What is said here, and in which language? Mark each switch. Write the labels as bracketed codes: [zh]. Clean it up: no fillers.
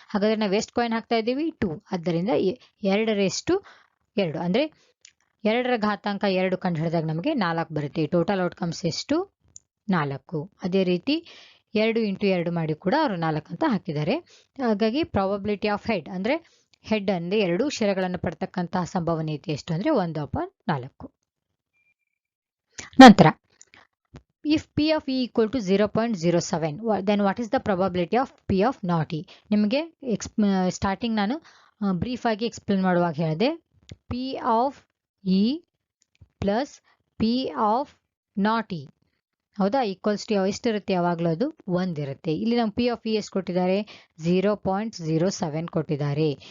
[kn] ಹಾಗಾದ್ರೆ ನಾವು ಎಷ್ಟು ಕಾಯಿನ್ ಹಾಕ್ತಾ ಇದ್ದೀವಿ? 2. ಆದ್ದರಿಂದ 2/2 ಅಂದ್ರೆ 2ರ ಘಾತಾಂಕ 2 ಕಂಡು ಹಿಡಿದಾಗ ನಮಗೆ 4 ಬರುತ್ತೆ. ಟೋಟಲ್ ಔಟ್ಕಮ್ಸ್ ಎಷ್ಟು? 4. ಅದೇ ರೀತಿ 2 × 2 ಮಾಡಿ ಕೂಡ ಅವರು 4 ಅಂತ ಹಾಕಿದ್ದಾರೆ. ಹಾಗಾಗಿ ಪ್ರಾಬಬಿಲಿಟಿ ಆಫ್ ಹೆಡ್ ಅಂದ್ರೆ ಹೆಡ್ ಅಂದ್ರೆ 2 ಶಿರಗಳನ್ನು ಪಡ್ತಕ್ಕಂತಹ ಸಂಭವನೀಯತೆ ಎಷ್ಟು ಅಂದ್ರೆ 1/4. [en] ನಂತರ if p of e equal to 0.07, then what is the probability of p of not e? [kn] ನಿಮಗೆ ಸ್ಟಾರ್ಟಿಂಗ್ ನಾನು ಬ್ರೀಫ್ ಆಗಿ ಎಕ್ಸ್ಪ್ಲೇನ್ ಮಾಡುವಾಗ ಹೇಳಿದೆ, p of e plus p of not e, ಹೌದಾ, ಈಕ್ವಲ್ಸ್ ಟು ಎಷ್ಟಿರುತ್ತೆ? ಯಾವಾಗಲೂ ಅದು 1 ಇರುತ್ತೆ. ಇಲ್ಲಿ ನಮ್ಮ ಪಿ ಆಫ್ ಇ ಎಷ್ಟು ಕೊಟ್ಟಿದ್ದಾರೆ? 0.07 ಕೊಟ್ಟಿದ್ದಾರೆ.